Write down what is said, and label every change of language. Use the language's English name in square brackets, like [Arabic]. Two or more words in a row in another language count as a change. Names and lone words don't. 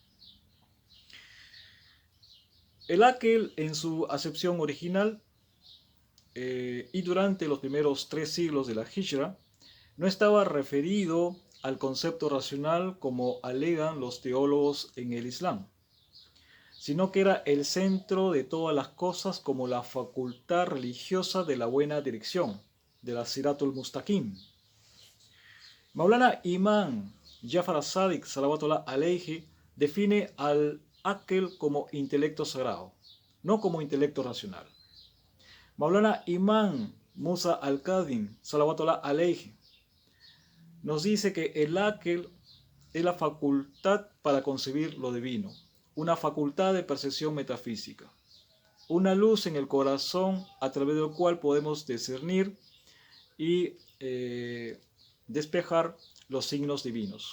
[Spanish] El Akel, en su acepción original y durante los primeros 3 siglos de la Hijra, no estaba referido al concepto racional como alegan los teólogos en el Islam, sino que era el centro de todas las cosas, como la facultad religiosa de la buena dirección, de la [Arabic] الصراط المستقيم. [Spanish] Maulana Imam Jafar as-Sadiq [Arabic] صلوات الله عليه [Spanish] define al Akel como intelecto sagrado, no como intelecto racional. Maulana Imam Musa al-Kadhim [Arabic] صلوات الله عليه [Spanish] nos dice que el Akel es la facultad para concebir lo divino, una facultad de percepción metafísica, una luz en el corazón a través del cual podemos discernir y despejar los signos divinos.